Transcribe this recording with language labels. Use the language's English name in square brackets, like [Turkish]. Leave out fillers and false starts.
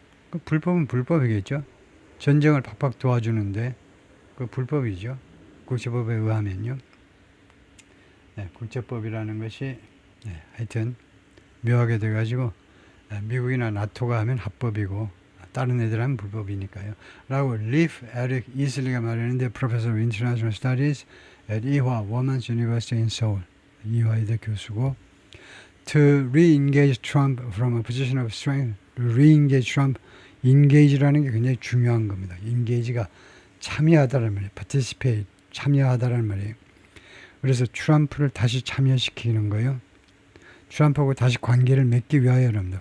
[Korean] 그 불법은 불법이겠죠. 전쟁을 팍팍 도와주는데 그 불법이죠. 국제법에 의하면요. 국제법이라는 것이 하여튼 묘하게 돼가지고 미국이나 나토가 하면 합법이고 다른 애들 하면 불법이니까요. 라고 리프 에릭 이슬리가 말했는데 [English] Professor of International Studies at Ewha Women's University in Seoul. [Korean] 이화이대 교수고 [English] To re-engage Trump from a position of strength. Re-engage Trump. [Korean] engage라는 게 굉장히 중요한 겁니다. engage가 참여하다는 말이에요. participate. 참여하다는 말이에요. 그래서 트럼프를 다시 참여시키는 거예요. 트럼프하고 다시 관계를 맺기 위하여랍니다.